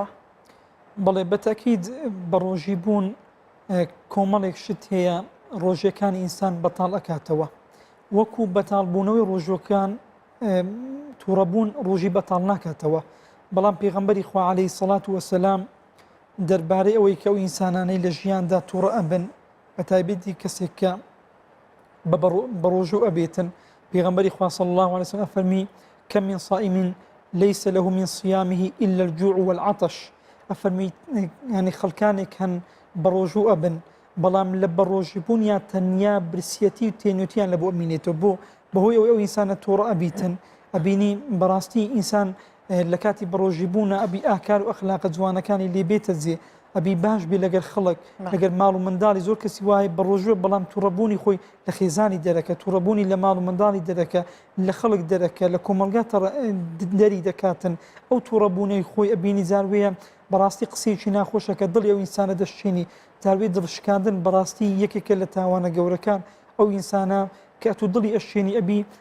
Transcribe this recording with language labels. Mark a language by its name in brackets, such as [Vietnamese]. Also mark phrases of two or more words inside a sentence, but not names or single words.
[Central Kurdish] بەڵێ بەتاکید بە ڕۆژی بوون کۆمەڵێک شت هەیە ڕۆژەکانی ئینسان بەتاڵ ئەکاتەوە وەکو بەتاڵبوونەوەی ڕۆژەکان تووڕەبوون ڕۆژی بەتاڵ ناکاتەوە بەڵام پێغەمبەری خوا [Arabic] عەلەیهی سەڵات وەسەلام [Central Kurdish] دەربارەی ئەوەی کە ئەو ئینسانانەی لە ژیاندا تووڕە ئەبن بە تایبەتی کەسێک کە بە ڕۆژوو ئەبێتن پێغەمبەری خوا [Arabic] صلی الله علیه وسلم [Central Kurdish] ئەفەرمی [Arabic] کەم من صائم ليس له من صيامه إلا الجوع والعطش [Central Kurdish] ئەفەرمی ینی خەڵکانێک هەن بە ڕۆژوو ئەبن بەڵام لە بەڕۆژبوون یا تەنیا برسیەتی و تێنوتیان لە بۆ ئەمینێتەوە بۆ بەهۆی ئەوەی ئەو ئینسانە تووڕە ئەبیتن ئەبینی بەڕاستی ئینسان لە کاتی بەڕۆژیبوونە ئەبی ئاکار و ئەخلاقە جوانەکانی لێ بێتە جێ ئەبی باش بێ لەگەر خەڵک لەگەر ماڵ و منداڵی زۆر کەسی وایە بەڕۆژوە بەڵام تووڕەبوونی خۆی لە خێزانی دەرەکە تووڕەبوونی لە ماڵ و منداڵی دەرەکە لە خەڵک دەرەکە لە کۆمەلگا دەری دەکاتن ئەو تووڕەبوونەی خۆی ئەبینی زاروەیە بەڕاستی قسەیەکی ناخۆشەکە دڵی ئەو ئینسانە دەشتێنی زاروێ دڵشکاندن بەڕاستی یەکێکە لە تاوانە گەورەکان ئەو ئینسانە کە ئەتو دڵی ئەشێنی ئەبی